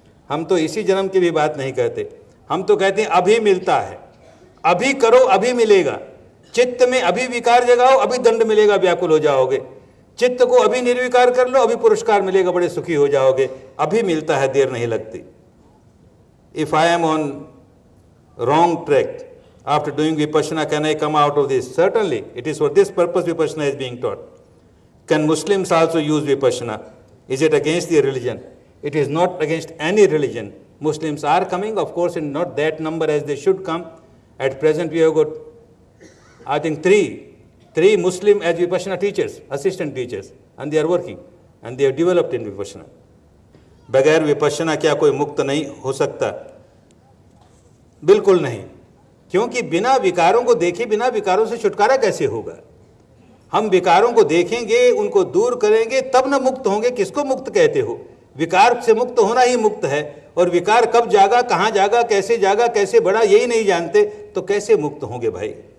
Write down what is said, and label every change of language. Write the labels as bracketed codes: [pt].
[hi] हम तो इसी जन्म की भी बात नहीं कहते, हम तो कहते हैं अभी मिलता है, अभी करो अभी मिलेगा। चित्त में अभी विकार जगाओ, अभी दंड मिलेगा, व्याकुल हो जाओगे। चित्त को अभी निर्विकार कर लो, अभी पुरस्कार मिलेगा, बड़े सुखी हो जाओगे। अभी मिलता है, देर नहीं लगती। [en] If I am on wrong track after doing vipassana, can I come out of this? Certainly, it is for this purpose vipassana is being taught. Can Muslims also use vipassana? Is it against their religion? It is not against any religion. Muslims are coming, of course, in not that number as they should come. At present, we have got, I think, three Muslim as vipassana teachers, assistant teachers, and they are working, and they have developed in vipassana. [hi] बगैर विपश्यना क्या कोई मुक्त नहीं हो सकता? बिल्कुल नहीं, क्योंकि बिना विकारों को देखे बिना विकारों से छुटकारा कैसे होगा? हम विकारों को देखेंगे, उनको दूर करेंगे, तब न मुक्त होंगे। किसको मुक्त कहते हो? विकार से मुक्त होना ही मुक्त है, और विकार कब जागा, कहाँ जागा, कैसे बढ़ा, यही नहीं जानते तो कैसे मुक्त होंगे भाई?